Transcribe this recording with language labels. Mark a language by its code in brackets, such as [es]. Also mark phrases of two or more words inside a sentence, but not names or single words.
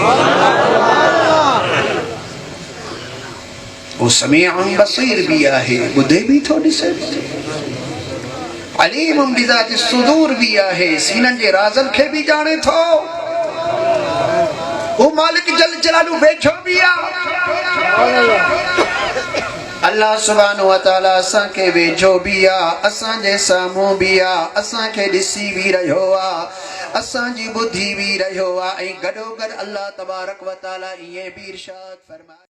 [sd] वो [ar] سميع بصير [sd] भी आहे ॿुधे भी थो ॾिसे [ar] عليم بذات الصدور [sd] भी आहे सीननि जे राज़नि खे भी ॼाणे थो वो मालिक [ar] جل جلاله [sd] वेठो भी आहे [ar] الله سبحانه وتعالى [sd] असां के वेझो भी आहे असां जे साम्हूं भी आहे असां खे ॾिसी भी रहियो आहे असां जी ॿुधी भी रहियो आहे ऐं गॾो गॾु [ar] الله تبارك وتعالى [sd] इहे भी इरशाद फरमाए